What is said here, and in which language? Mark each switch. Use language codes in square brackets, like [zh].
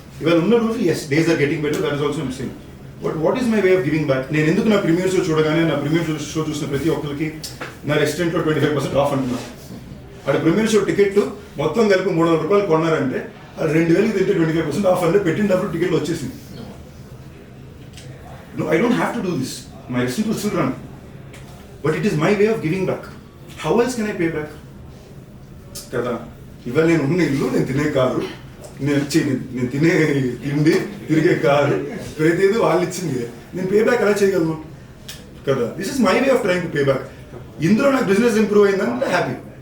[te] ఇవాళ ఉన్న రోజు [en] As days are getting better, that is also same. But what is my way of giving back? [te] నేను ఎందుకు నా ప్రీమియర్ షో చూడగానే నా ప్రీమియర్ షో చూసిన ప్రతి ఒక్కరికి నా రెస్టారెంట్లో 25% ఆఫ్ అంటున్నా. అక్కడ ప్రీమియర్ షో టికెట్ మొత్తం కలిపి 300 రూపాయలు కొన్నారంటే అది 2,000కి తింటే 25% ఆఫ్ అంటే పెట్టినప్పుడు టికెట్లు వచ్చేసింది. [en] No, I don't have to do this. My restaurant will still run. But it is my way of giving back. How else can I pay back? [te] కదా ఇవాళ నేను ఉన్న ఇల్లు, నేను తినే కారు, నేను తినే తిండి, తిరిగే కారు, ప్రతిదీ వాళ్ళు ఇచ్చింది. నేను పే బ్యాక్ ఎలా చేయగలను కదా? [en] This is my way of trying to pay back. [te] ఇందులో నాకు బిజినెస్ ఇంప్రూవ్ అయిందంటే హ్యాపీ.